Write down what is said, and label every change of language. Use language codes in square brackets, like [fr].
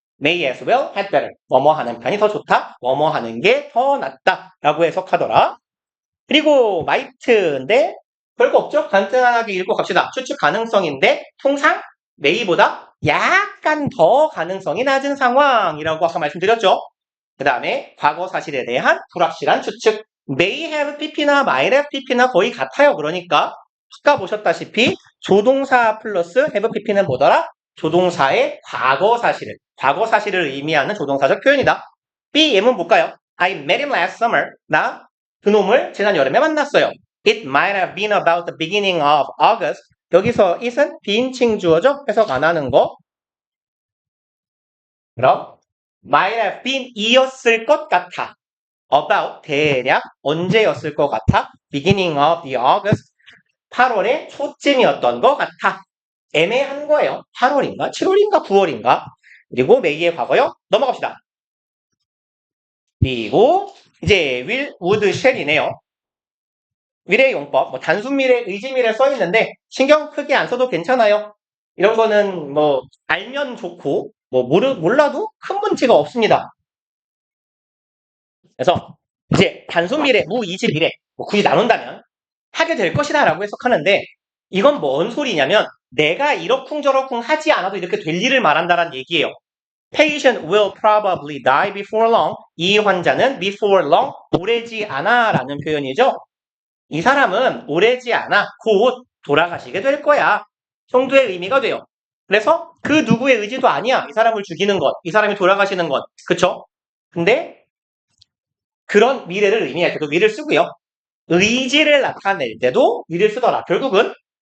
[en] may as well, had better. [ko] 뭐뭐 하는 편이 더 좋다. 뭐뭐 하는 게 더 낫다. 라고 해석하더라. 그리고 might인데 별거 없죠? 간단하게 읽고 갑시다. 추측 가능성인데 통상 may보다 약간 더 가능성이 낮은 상황이라고 아까 말씀드렸죠. 그 다음에 과거 사실에 대한 불확실한 추측. may have pp나 might have pp나 거의 같아요. 그러니까 아까 보셨다시피 조동사 플러스 have pp는 뭐더라? 조동사의 과거 사실을 의미하는 조동사적 표현이다. B 예문 볼까요? [en] I met him last summer. [ko] 나 그놈을 지난 여름에 만났어요. [en] It might have been about the beginning of August. [ko] 여기서 it은 비인칭 주어죠? 해석 안 하는 거. 그럼 might have been 이었을 것 같아. about 대략 언제였을 것 같아? [en] beginning of the August. [ko] 8월의 초쯤이었던 것 같아. 애매한 거예요. 8월인가? 7월인가? 9월인가? 그리고 may의 과거요. 넘어갑시다. 그리고 이제 will, would, shall이네요. 미래 용법, 단순 미래, 의지 미래 써있는데 신경 크게 안 써도 괜찮아요. 이런 거는 알면 좋고 몰라도 큰 문제가 없습니다. 그래서 이제 단순 미래, 무의지 미래 굳이 나눈다면 하게 될 것이다 라고 해석하는데 이건 뭔 소리냐면 내가 이러쿵저러쿵 하지 않아도 이렇게 될 일을 말한다는 얘기예요. [en] Patient will probably die before long. [ko] 이 환자는 before long, 오래지 않아 라는 표현이죠. 이 사람은 오래지 않아 곧 돌아가시게 될 거야 정도의 의미가 돼요. 그래서 그 누구의 의지도 아니야. 이 사람을 죽이는 것, 이 사람이 돌아가시는 것. 그쵸? 근데 그런 미래를 의미할 때도 위를 쓰고요. 의지를 나타낼 때도 위를 쓰더라. 결국은